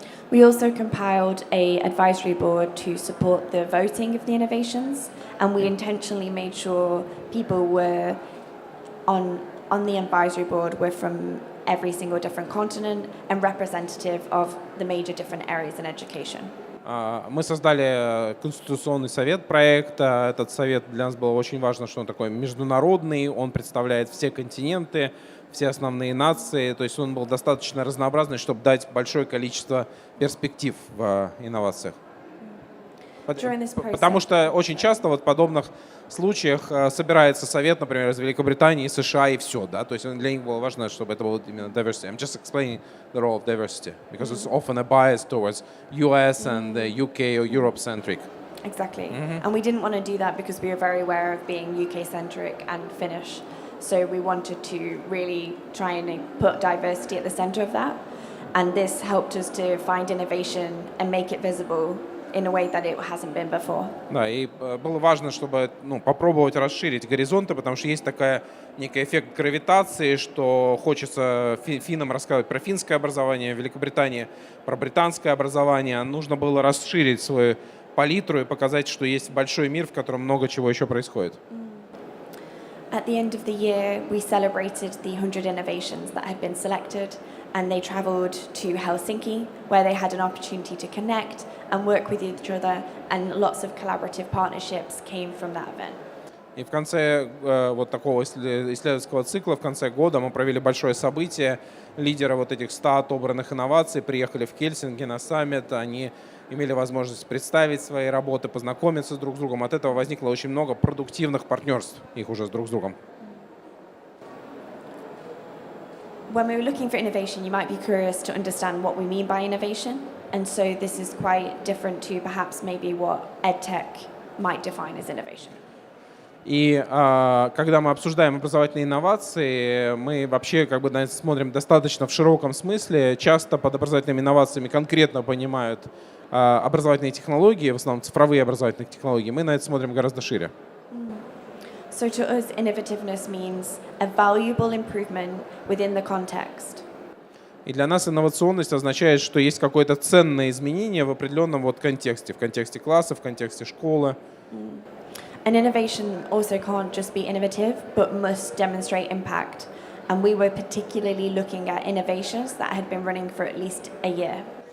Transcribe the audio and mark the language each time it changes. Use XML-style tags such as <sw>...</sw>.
<en>We also compiled an advisory board to support the voting of the innovations, and we intentionally made sure people were on the advisory board were from every single different continent and representative of the major different areas in education.</en> <ru>Мы создали конституционный совет проекта. Этот совет для нас было очень важно, что он такой международный, он представляет все континенты, все основные нации, то есть он был достаточно разнообразный, чтобы дать большое количество перспектив в инновациях. Потому что очень часто в подобных случаях собирается совет, например, из Великобритании, США и все, да, то есть для них было важно, чтобы это было именно diversity.</ru> <en>I'm just explaining the role of diversity because it's often a bias towards US and UK or Europe centric. Exactly, and we didn't want to do that because we were very aware of being UK centric and Finnish, so we wanted to really try and put diversity at the center of that, and this helped us to find innovation and make it visible in a way that it hasn't been before.</en> <ru>Да, и было важно, чтобы попробовать расширить горизонты, потому что есть такая некий эффект гравитации, что хочется финнам рассказывать про финское образование, в Великобритании про британское образование. Нужно было расширить свою палитру и показать, что есть большой мир, в котором много чего еще происходит.</ru> <en>At the end of the year, we celebrated the 100 innovations that had been selected, and they traveled to Helsinki, where they had an opportunity to connect and work with each other, and lots of collaborative partnerships came from that event.</en> <ru>И в конце такого исследовательского цикла, в конце года мы провели большое событие. Лидеры этих 100 отобранных инноваций приехали в Хельсинки на саммит. Они имели возможность представить свои работы, познакомиться друг с другом. От этого возникло очень много продуктивных партнерств их уже друг с другом.</ru> <en>When we were looking for innovation, you might be curious to understand what we mean by innovation. And so this is quite different to perhaps maybe what EdTech might define as innovation.</en> <ru>И когда мы обсуждаем образовательные инновации, мы вообще как бы на это смотрим достаточно в широком смысле. Часто под образовательными инновациями конкретно понимают образовательные технологии, в основном цифровые образовательные технологии. Мы на это смотрим гораздо шире.</ru> <en>So to us, innovativeness means a valuable improvement within the context.</en> <ru>И для нас инновационность означает, что есть какое-то ценное изменение в определенном вот контексте, в контексте класса, в контексте школы.</ru> <en>And innovation also can't just be innovative, but must demonstrate impact. And we were particularly looking at innovations that had been running for at least a year.</en>